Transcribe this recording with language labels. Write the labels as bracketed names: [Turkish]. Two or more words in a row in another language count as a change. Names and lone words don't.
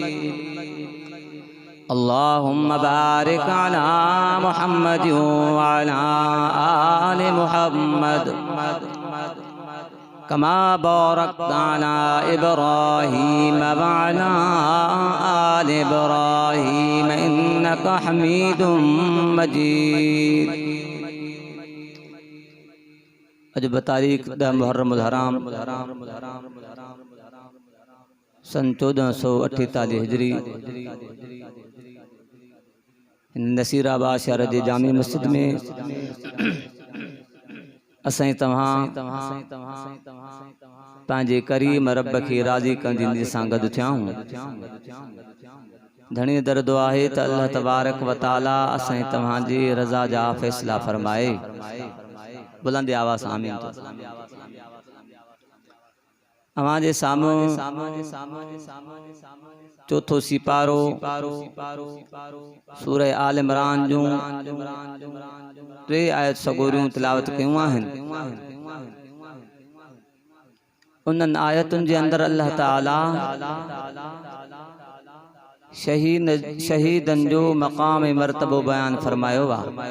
[Arabic] اللهم بارك على محمد وعلى آل محمد كما باركت على إبراهيم وعلى آل إبراهيم إنك حميد مجيد. [Sindhi] अज बतारीख 10 मुहर्रमुल हराम सन 1448 हिजरी नसीराबाद शहर जे जामी मस्जिद में असां तव्हां पंहिंजे करीम रब खे राज़ी कंदी निज सां गॾु थिया आहियूं। धनी दर दुआ है त [Arabic] الله تبارك وتعالى [Sindhi] असां तव्हांजी रज़ा जा फ़ैसला फरमाए। बुलंद आवाज़ आमीन। हमारे सामने चौथो सिपारो सूरह आल इमरान जो 3 आयत सगोरियूं तिलावत कयूं आहिनि। उन्हनि आयतुनि जे अंदरि [Arabic] الله تعالى [Sindhi] शहीदनि जो मक़ाम मर्तबो बयान फरमायो आहे।